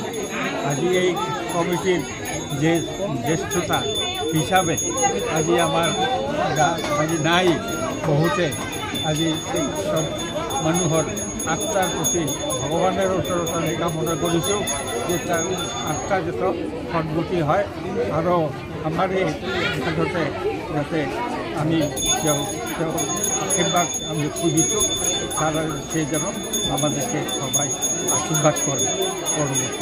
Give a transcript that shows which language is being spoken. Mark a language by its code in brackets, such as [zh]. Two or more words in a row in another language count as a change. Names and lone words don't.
[as] আজি এই কমিটিৰ যে জ্যেষ্ঠতা হিচাপে আজি আমাৰ আজি নাই বহুতে, আজি চব মানুহৰ আত্মাৰ প্ৰতি ভগৱানৰ ওচৰত আমি কামনা কৰিছোঁ যে তাৰ আত্মা যাতে সদ্গতি হয়, আৰু আমাৰ এই ক্ষেত্ৰতে যাতে আমি তেওঁ আশীর্বাদ আমি খুঁজিছোঁ, [bn] তারা সেই যেন আমাদেরকে সবাই আশীর্বাদ করে পরবর্তী।